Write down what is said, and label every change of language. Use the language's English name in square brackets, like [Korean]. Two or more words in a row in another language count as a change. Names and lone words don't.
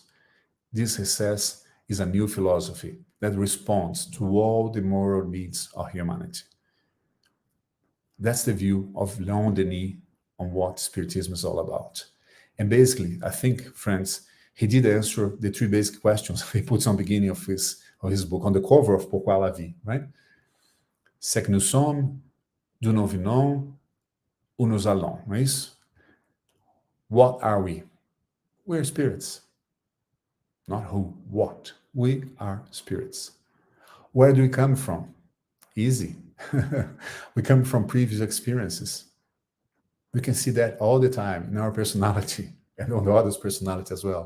[English] This, he says, is a new philosophy that responds to all the moral needs of humanity. That's the view of Léon Denis on what Spiritism is all about. And basically, I think, friends, he did answer the three basic questions he puts on the beginning of his book, on the cover of Pourquoi la vie, right? [French] C'est que nous sommes, d'où nous venons, où nous allons, [Portuguese] não é isso? [English] What are we? We're spirits. Not who, what. We are spirits. Where do we come from? Easy. We come from previous experiences. We can see that all the time in our personality and on the other's personality as well.